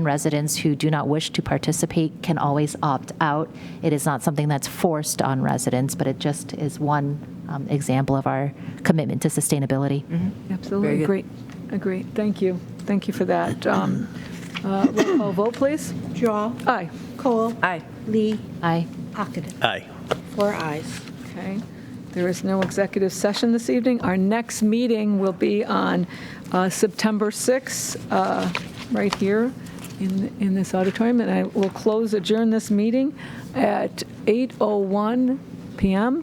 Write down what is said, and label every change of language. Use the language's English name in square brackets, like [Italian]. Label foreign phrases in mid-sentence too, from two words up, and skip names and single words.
[English] Residents who do not wish to participate can always opt out. It is not something that's forced on residents, but it just is one example of our commitment to sustainability. Absolutely. Great. Agree. Thank you. Thank you for that. Roll call vote, please. Drawe. Aye. Kohl. Aye. Lee. Aye. Ockenden. Aye. 4 ayes. Okay. There is no executive session this evening. Our next meeting will be on September 6th, right here in this auditorium, and I will adjourn this meeting at 8:01 p.m.